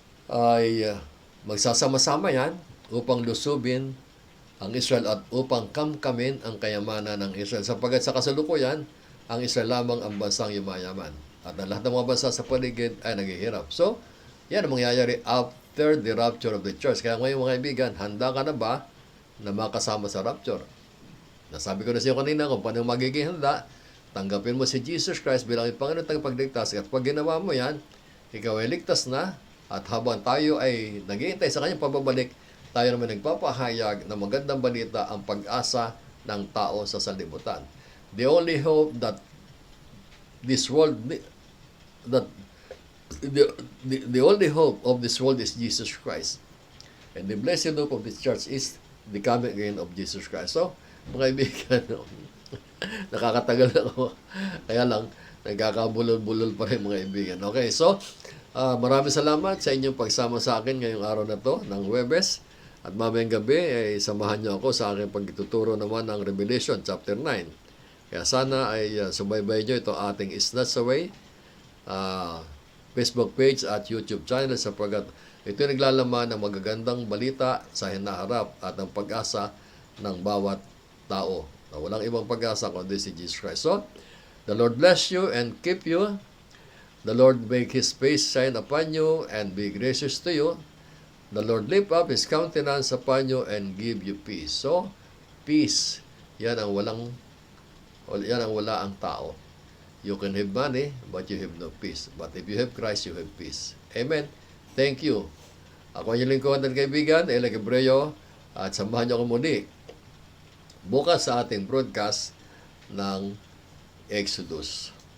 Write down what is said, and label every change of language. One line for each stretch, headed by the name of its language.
Filipino: ay magsasama-sama yan upang lusubin ang Israel at upang kamkamin ang kayamanan ng Israel. Sapagkat sa kasalukuyan, ang Israel lamang ang bansang yumayaman. At ang lahat ng mga bansa sa paligid ay naghihirap.
English: So,
Filipino: yan ang mangyayari
English: after the rapture of the church.
Filipino: Kaya ngayon mga kaibigan, handa ka na ba na makasama sa rapture? Nasabi ko na sa iyo kanina kung paano magiging handa. Tanggapin mo si Jesus Christ bilang Panginoon at tagapagligtas. At pag ginawa mo yan, ikaw ay ligtas na. At habang tayo ay naghihintay sa kanyang pababalik, tayo naman nagpapahayag na magandang balita ang pag-asa ng tao sa sanlibutan.
English: The only hope that this world the only hope of this world is Jesus Christ. And the blessed hope of this church is the coming again of Jesus Christ.
Filipino: So, mga kaibigan, nakakatagal ako. Kaya lang, nagkakabulol-bulol pa rin mga kaibigan. Okay, so, maraming salamat sa inyong pagsama sa akin ngayong araw na to ng Huwebes. At mamayang gabi, samahan niyo ako sa aking pagtuturo naman ng Revelation chapter 9. Kaya sana ay subaybay niyo ito ating Snatch Away Facebook page at YouTube channel sapagkat ito naglalaman ng magagandang balita sa hinaharap at ang pag-asa ng bawat tao. Na walang ibang pag-asa kundi si Jesus Christ.
English: So, the Lord bless you and keep you. The Lord make His face shine upon you and be gracious to you. The Lord lift up His countenance upon you and give you peace.
Filipino: So, peace. Yan ang wala ang tao.
English: You can have money, but you have no peace. But if you have Christ, you have peace. Amen. Thank you.
Filipino: Ako ang inyong lingkod at kaibigan, Eli Gabreo, at samahan niyo ako muli bukas sa ating broadcast ng Exodus.